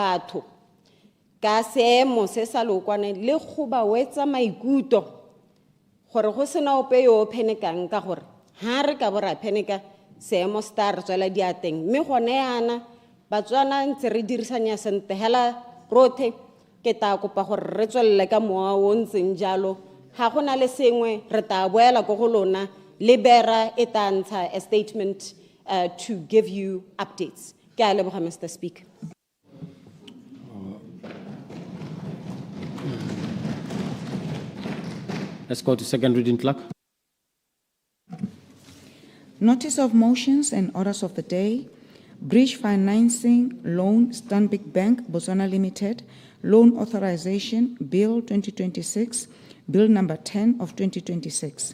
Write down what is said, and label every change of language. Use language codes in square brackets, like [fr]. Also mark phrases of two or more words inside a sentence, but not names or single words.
[tn] batho ka seemo se sa lokwane le go ba wetsa maikutlo gore go sena ope yo phenekang ka gore ha re ka bora pheneka seemo sta re tswela diateng mme gone yana Batswana ntse re dirisanya sente hela rothe ke ta kopa gore re tswelle ka moa o ntseng jalo ha gona le sengwe re ta boela go lona le bera e tla ntsha [en] a statement to give you updates. [tn] Ke a leboga, [en] Mr. Speaker. Let's go to second reading, clerk. Notice of motions and orders of the day. Bridge financing loan, Stanbic Bank, Botswana Limited, loan authorization, Bill 2026, Bill number 10 of 2026.